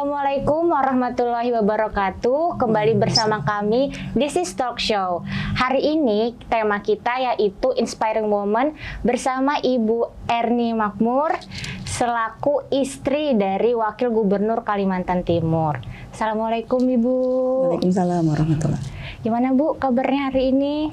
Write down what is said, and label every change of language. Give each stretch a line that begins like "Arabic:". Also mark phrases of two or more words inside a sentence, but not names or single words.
Arabic: السلام عليكم ورحمة الله وبركاته.
Indonesian: Kembali bersama kami
English: This is Talk Show.
Indonesian: Hari ini tema kita yaitu
English: Inspiring Woman
Indonesian: bersama Ibu Erni Makmur selaku istri dari Wakil Gubernur Kalimantan Timur. Assalamualaikum Ibu.
Arabic: وعليكم السلام ورحمة الله.
Indonesian: Gimana Bu kabarnya hari ini?